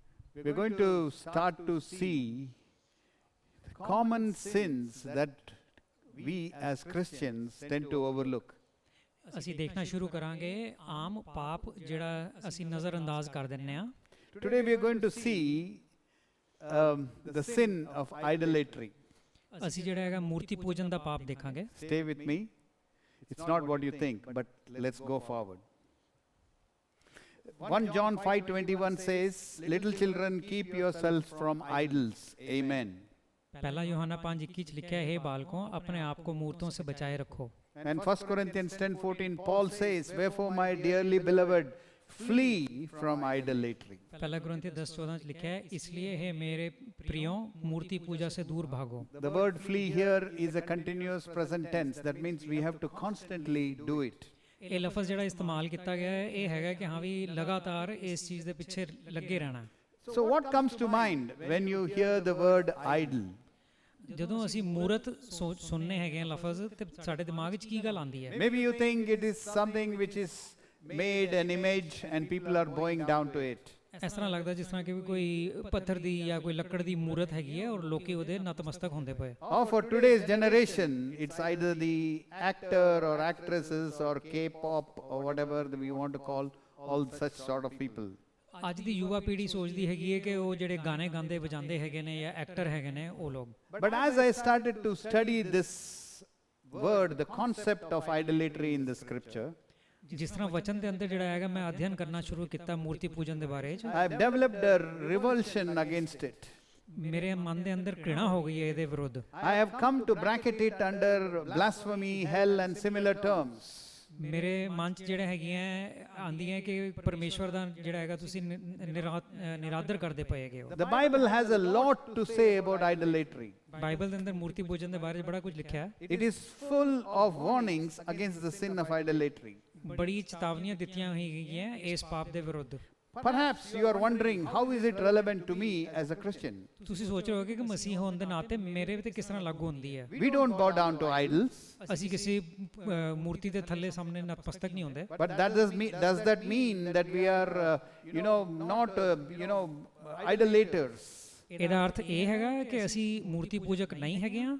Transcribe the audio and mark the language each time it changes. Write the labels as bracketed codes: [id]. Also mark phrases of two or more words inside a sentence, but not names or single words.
[en] we're going to start to see common sins that we as Christians tend to overlook. [pa] ਅਸੀਂ ਦੇਖਣਾ ਸ਼ੁਰੂ ਕਰਾਂਗੇ ਆਮ ਪਾਪ ਜਿਹੜਾ ਅਸੀਂ ਨਜ਼ਰਅੰਦਾਜ਼ ਕਰ ਦਿੰਨੇ ਆ। [en] Today we are going to see the sin of idolatry. [pa] ਅਸੀਂ ਜਿਹੜਾ ਹੈਗਾ ਮੂਰਤੀ ਪੂਜਨ ਦਾ ਪਾਪ ਦੇਖਾਂਗੇ। [en] Stay with me. It's not what you think, but let's go forward. 1 John 5:21 says, little children, keep yourselves from idols. Amen. [pa] पहला यूहन्ना 5:21 ਚ ਲਿਖਿਆ ਹੈ, [hi] बालकों अपने आप को मूर्तों से बचाए रखो। [en] And 1 Corinthians 10:14 Paul says, wherefore my dearly beloved, flee from idolatry. [pa] पहला कुरिन्थियों 10:14 ਚ ਲਿਖਿਆ ਹੈ, [hi] इसलिए है मेरे प्रियों मूर्ति पूजा से दूर भागो। [en] The word flee here is a continuous present tense. That means we have to constantly do it. [pa] ਇਹ ਲਫ਼ਜ਼ ਜਿਹੜਾ ਇਸਤੇਮਾਲ ਕੀਤਾ ਗਿਆ ਹੈ ਇਹ ਹੈਗਾ ਕਿ ਹਾਂ ਵੀ ਲਗਾਤਾਰ ਇਸ ਚੀਜ਼ ਦੇ ਪਿੱਛੇ ਲੱਗੇ ਰਹਿਣਾ। [en] So what comes to mind when you hear the word idol? [pa] ਜਦੋਂ ਅਸੀਂ ਮੂਰਤ ਸੁਣਨੇ ਹੈਗੇ ਆ ਲਫ਼ਜ਼ ਤੇ ਸਾਡੇ ਦਿਮਾਗ 'ਚ ਕੀ ਗੱਲ ਆਉਂਦੀ ਹੈ? [en] Maybe you think it is something which is made an image and people are bowing down to it. [pa] ਇਸ ਤਰ੍ਹਾਂ ਲੱਗਦਾ ਜਿਸ ਤਰ੍ਹਾਂ ਕਿ ਵੀ ਕੋਈ ਪੱਥਰ ਦੀ ਜਾਂ ਕੋਈ ਲੱਕੜ ਦੀ ਮੂਰਤ ਹੈਗੀ ਹੈ ਔਰ ਲੋਕੀ ਉਹਦੇ ਨਤਮਸਤਕ ਹੁੰਦੇ ਪਏ। [en] Or for today's generation, it's either the actor or actresses or K-pop or whatever we want to call all such sort of people. [pa] ਅੱਜ ਦੀ ਯੁਵਾ ਪੀੜ੍ਹੀ ਸੋਚਦੀ ਹੈਗੀ ਹੈ ਕਿ ਉਹ ਜਿਹੜੇ ਗਾਣੇ ਗਾਉਂਦੇ ਵਜਾਉਂਦੇ ਹੈਗੇ ਨੇ ਜਾਂ ਐਕਟਰ ਹੈਗੇ ਨੇ ਉਹ ਲੋਕ। [en] But as I started to study this word, the concept of idolatry in the scripture, [pa] ਜਿਸ ਤਰ੍ਹਾਂ ਵਚਨ ਦੇ ਅੰਦਰ ਜਿਹੜਾ ਹੈਗਾ ਮੈਂ ਅਧਿਐਨ ਕਰਨਾ ਸ਼ੁਰੂ ਕੀਤਾ ਮੂਰਤੀ ਪੂਜਨ ਦੇ ਬਾਰੇ 'ਚ, [en] I have developed a revulsion against it. [pa] ਮੇਰੇ ਮਨ ਦੇ ਅੰਦਰ ਘ੍ਰਿਣਾ ਹੋ ਗਈ ਹੈ ਇਹਦੇ ਵਿਰੁੱਧ। [en] I have come to bracket it under blasphemy, hell and similar terms. [pa] ਮੇਰੇ ਮਨ 'ਚ ਜਿਹੜਾ ਹੈਗੀਆਂ ਆਉਂਦੀਆਂ ਕਿ ਪਰਮੇਸ਼ਵਰ ਦਾ ਜਿਹੜਾ ਹੈਗਾ ਤੁਸੀਂ ਨਿਰਾਦਰ ਕਰਦੇ ਪਏ ਹੈਗੇ ਹੋ। [en] The Bible has a lot to say about idolatry. [pa] ਬਾਈਬਲ ਦੇ ਅੰਦਰ ਮੂਰਤੀ ਪੂਜਨ ਦੇ ਬਾਰੇ 'ਚ ਬੜਾ ਕੁਝ ਲਿਖਿਆ ਹੈ। [en] It is full of warnings against the sin of idolatry. [pa] ਬੜੀ ਚੇਤਾਵਨੀਆਂ ਦਿੱਤੀਆਂ ਹੋਈਆਂ ਹੈਗੀਆਂ ਇਸ ਪਾਪ ਦੇ ਵਿਰੁੱਧ। [en] Perhaps you are wondering, how is it relevant to me as a Christian? [pa] ਤੁਸੀਂ ਸੋਚ ਰਹੇ ਹੋਗੇ ਕਿ ਮਸੀਹ ਹੋਣ ਦੇ ਨਾਤੇ ਮੇਰੇ ਤੇ ਕਿਸ ਤਰ੍ਹਾਂ ਲਾਗੂ ਹੁੰਦੀ ਹੈ। [en] We don't bow down to idols. [pa] ਅਸੀਂ ਕਿਸੇ ਮੂਰਤੀ ਦੇ ਥੱਲੇ ਸਾਹਮਣੇ ਨਤਮਸਤਕ ਨਹੀਂ ਹੁੰਦੇ। [en] But does that mean that we are, not, idolaters? [pa] ਇਹਦਾ ਅਰਥ ਇਹ ਹੈਗਾ ਕਿ ਅਸੀਂ ਮੂਰਤੀ ਪੂਜਕ ਨਹੀਂ ਹੈਗੇ ਆ।